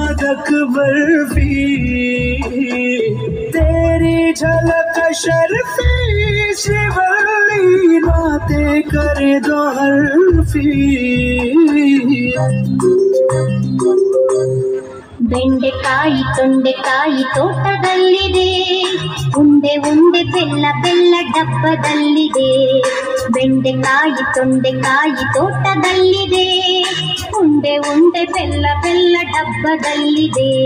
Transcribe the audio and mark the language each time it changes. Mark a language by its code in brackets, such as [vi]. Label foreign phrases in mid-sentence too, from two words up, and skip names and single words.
[hi] तक बर्फी तेरी झलक शर्फी शिवली बातें करे दो हर्फी [kn] ಬೆಂಡೆಕಾಯಿ ತೊಂಡೆಕಾಯಿ ತೋಟದಲ್ಲಿದೆ ಉಂಡೆ ಉಂಡೆ ಬೆಲ್ಲ ಬೆಲ್ಲ ಡಬ್ಬದಲ್ಲಿದೆ ಬೆಂಡೆಕಾಯಿ ತೊಂಡೆಕಾಯಿ ತೋಟದಲ್ಲಿದೆ ಉಂಡೆ ಉಂಡೆ ಬೆಲ್ಲ ಬೆಲ್ಲ ಡಬ್ಬದಲ್ಲಿದೆ